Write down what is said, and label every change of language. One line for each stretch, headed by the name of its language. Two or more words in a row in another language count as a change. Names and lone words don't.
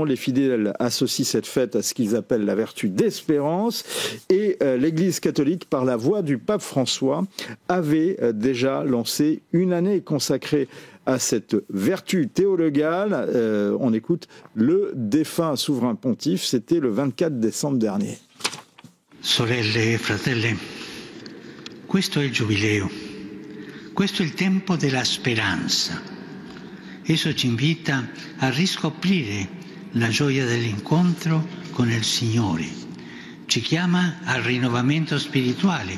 French: Les fidèles associent cette fête à ce qu'ils appellent la vertu d'espérance. Et l'Église catholique, par la voix du pape François, avait déjà lancé une année consacrée à cette vertu théologale. On écoute le défunt souverain pontife, c'était le 24 décembre dernier.
Italian: Sorelle e fratelli, questo è il Giubileo, questo è il tempo della speranza. Esso ci invita a riscoprire la gioia dell'incontro con il Signore, ci chiama al rinnovamento spirituale